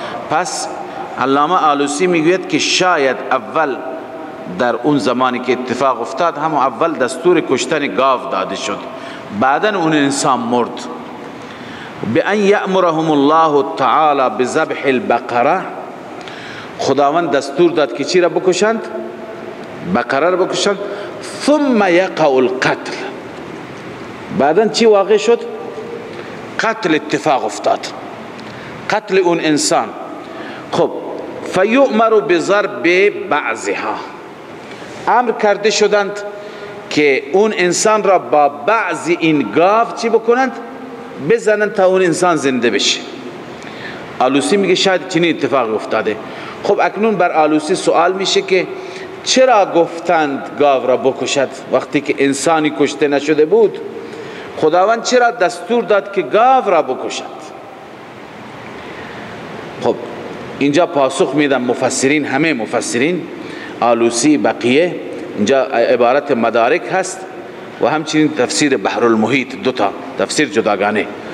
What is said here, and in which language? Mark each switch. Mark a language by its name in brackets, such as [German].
[Persian] پس علامه آلوسی میگوید که شاید اول در اون زمانی که اتفاق افتاد هم اول دستور کشتن گاو داده شد، بعدن اون انسان مرد. [Arabic] بأن یأمرهم الله تعالی بذبح البقره، [Persian] خداوند دستور داد که چی را بکشند؟ بقره را بکشند. [Arabic] ثم یقع القتل، [Persian] بعدن چی واقع شد؟ قتل اتفاق افتاد، قتل اون انسان. خب [Arabic] فیؤمر بضرب بعضها، [Persian] امر کرده شدند که اون انسان را با بعض این گاو چی بکنند؟ بزنند تا اون انسان زنده بشه. آلوسی میگه شاید چنین اتفاق افتاده. خب اکنون بر آلوسی سوال میشه که چرا گفتند گاو را بکشد وقتی که انسانی کشته نشده بود؟ خداوند چرا دستور داد که گاو را بکشد؟ خب اینجا پاسخ میدن مفسرین، همه مفسرین، آلوسی، بقیه، اینجا عبارت مدارک هست و همچنین تفسیر بحر المحیط، دوتا تفسیر جداگانه.